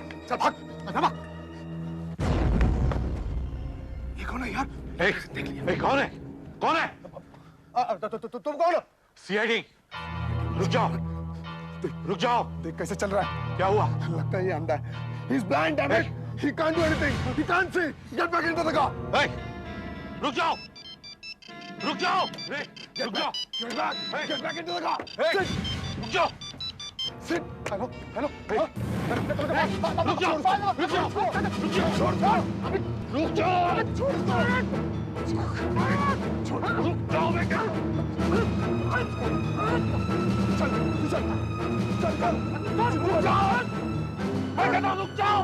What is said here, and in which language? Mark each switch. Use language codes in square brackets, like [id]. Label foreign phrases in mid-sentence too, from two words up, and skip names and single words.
[hi] चल भाग, भाग। ये कौन है यार? देख लिया। कौन है? कौन है? तुम कौन हो? सीआईडी। रुक जाओ, रुक जाओ। देख कैसे चल रहा है। क्या हुआ? लगता है ये अंधा है। [en] He's blind, damn it. He can't do anything. He can't see. Get back into the car. [hi] Hey, रुक जाओ, रुक जाओ। रुक जाओ। [en] Get back. Get back into the car. Sit. [hi] रुक जाओ। [en] Sit. Hello. Hello. [hi] रुक जाओ, रुक जाओ, रुक जाओ। छोड़ दो। रुक जाओ, छोड़ दो। छोड़ दो। रुक जाओ। मैं क्या? चल, चल, चल, चल। रुक जाओ। मैं कहता हूँ रुक जाओ।